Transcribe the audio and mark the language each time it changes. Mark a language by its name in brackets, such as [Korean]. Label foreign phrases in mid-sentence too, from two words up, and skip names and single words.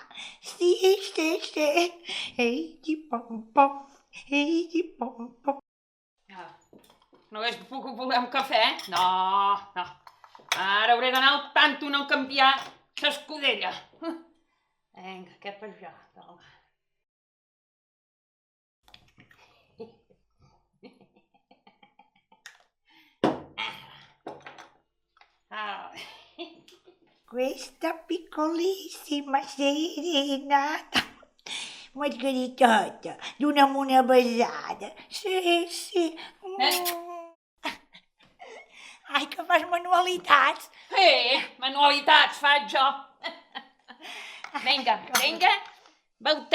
[Catalan] Sí. Ei, pom. No hagués pogut voler un cafè? No. Ara hauré d'anar al tanto no canviar l'escudella. Vinga, què per jo? [Italian] Questa piccolissima serenata. [Catalan] Margaritota, dona'm una besada. Sí. Ai, que fas manualitats. Manualitats faig jo. Vinga, beu te.